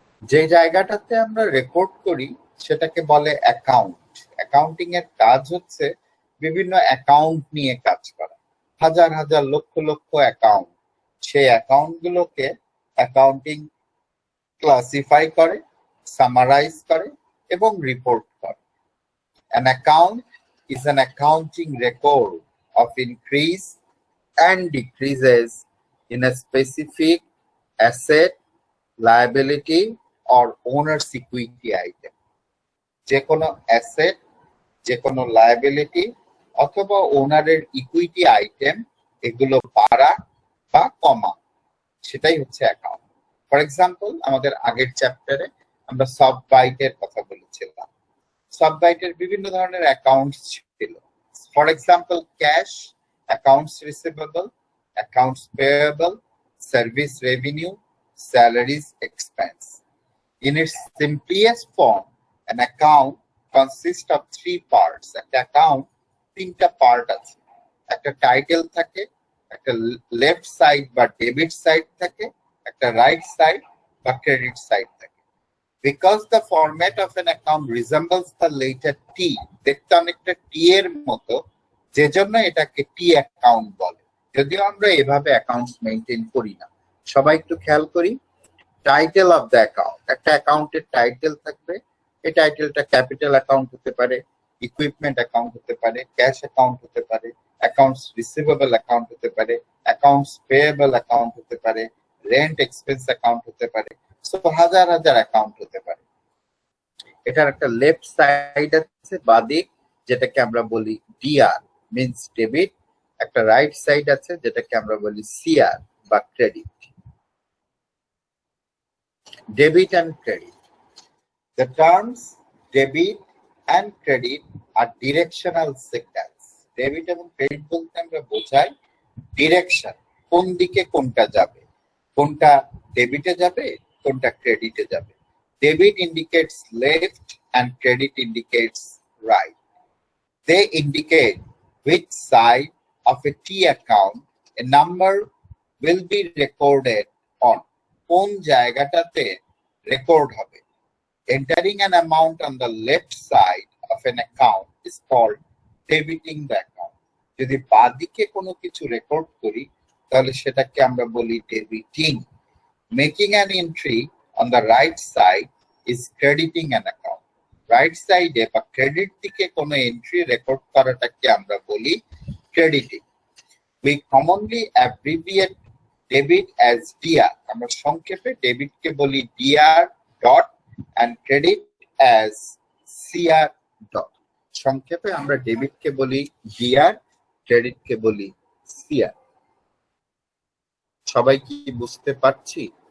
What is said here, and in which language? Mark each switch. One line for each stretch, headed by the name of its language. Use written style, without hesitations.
Bangla: যে জায়গাটাতে আমরা রেকর্ড করি সেটাকে বলে অ্যাকাউন্ট। অ্যাকাউন্টিং এর কাজ হচ্ছে বিভিন্ন অ্যাকাউন্ট নিয়ে কাজ করা, হাজার হাজার লক্ষ লক্ষ অ্যাকাউন্ট। সেই অ্যাকাউন্ট গুলোকে অ্যাকাউন্টিং ক্লাসিফাই করে, সামারাইজ করে এবং রিপোর্ট করে।
English: An account is an accounting record of increase and decreases in a specific asset, liability or owner's equity item.
Bangla: যে কোনো অ্যাসেট, যে কোনো লায়াবিলিটি অথবা ওনারের ইকুইটি আইটেম, এগুলো বাড়া বা কমা, সেটাই হচ্ছে অ্যাকাউন্ট। ফর এক্সাম্পল, আমাদের আগের চ্যাপ্টারে আমরা সব বাইটের কথা বলেছিলাম। সব বাইটের বিভিন্ন ধরনের অ্যাকাউন্টস ছিল। For example, cash, accounts receivable, accounts payable, service revenue, salaries expense.
English: In its simplest form, an account consists of 3 parts.
Bangla: একটা অ্যাকাউন্ট 3টা পার্ট আছে। একটা টাইটেল থাকে, একটা লেফট সাইড বা ডেবিট সাইড থাকে, একটা রাইট সাইড বা ক্রেডিট সাইড থাকে।
English: Because the format of an account resembles the letter T,
Bangla: দেখতে অনেকটা টি এর মতো, যে জন্য এটাকে টি অ্যাকাউন্ট বলে। যদিও আমরা এভাবে অ্যাকাউন্টস মেইনটেইন করি না। সবাই একটু খেয়াল করি, টাইটেল অফ দ্য অ্যাকাউন্ট, একটা অ্যাকাউন্টের টাইটেল থাকবে। এই টাইটেলটা ক্যাপিটাল অ্যাকাউন্ট হতে পারে, ইকুইপমেন্ট অ্যাকাউন্ট হতে পারে, ক্যাশ অ্যাকাউন্ট হতে পারে, অ্যাকাউন্টস রিসিভেবল অ্যাকাউন্ট হতে পারে, অ্যাকাউন্টস পেয়েবল অ্যাকাউন্ট হতে পারে, রেন্ট এক্সপেন্স অ্যাকাউন্ট হতে পারে। সো হাজার হাজার অ্যাকাউন্ট হতে পারে। এটার একটা লেফট সাইড আছে, বাদিক, যেটাকে আমরা বলি ডিআর মিন্স ডেবিট। একটা রাইট সাইড আছে যেটাকে আমরা বলি সিআর বা credit.
English: Debit and credit. The terms debit and credit are directional signals.
Bangla: Debit এবং credit বলতে আমরা বোঝাই ডিরেকশন, কোন দিকে কোনটা যাবে, কোনটা ডেবিটে যাবে, কোনটা ক্রেডিটে যাবে।
English: Debit indicates left and credit indicates right. They indicate which side of a T account a number will be recorded on.
Bangla: কোন জায়গাটাতে রেকর্ড হবে।
English: Entering an amount on the left side of an account is called debiting the account.
Bangla: যদি বাদিকে কোনো কিছু record করি তাহলে সেটাকে আমরা বলি ডেবিটিং।
English: Making an entry on the right side is crediting an account.
Bangla: Right side বা ক্রেডিট দিকে কোনো এন্ট্রি রেকর্ড করাটাকে আমরা বলি ক্রেডিটিং।
English: We commonly abbreviate debit as DR.
Bangla: আমরা সংক্ষেপে ডেবিটকে বলি DR dot
English: and credit as CR
Bangla: dot. সংক্ষেপে আমরা ডেবিটকে বলি DR, ক্রেডিটকে বলি CR। সবাই কি বুঝতে পারছি?